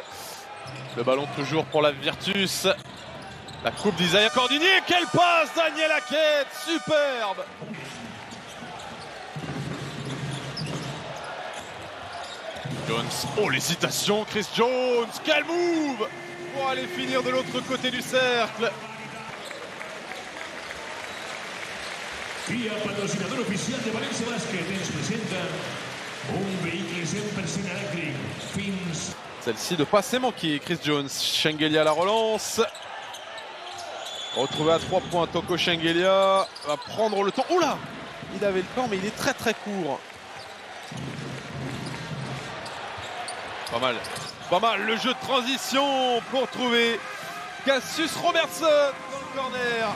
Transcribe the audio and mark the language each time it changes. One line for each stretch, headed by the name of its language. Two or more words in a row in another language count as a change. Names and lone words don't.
French: Le ballon toujours pour la Virtus. La coupe d'Isaiah Gordinier, quelle passe Daniel Hackett, superbe. Jones, oh l'hésitation, Chris Jones, quel move pour aller finir de l'autre côté du cercle.
Catalan: FIA, patrocinador oficial de Valencia Basket, ens presenta un vehicle 100% elèctric, fins...
French: Celle-ci de pas s'est manquée, Chris Jones, Shengelia à la relance. Retrouvé à 3 points, Toko Shengelia va prendre le temps. Oh là, il avait le temps mais il est très très court. Pas mal le jeu de transition pour trouver Cassius Robertson dans le corner.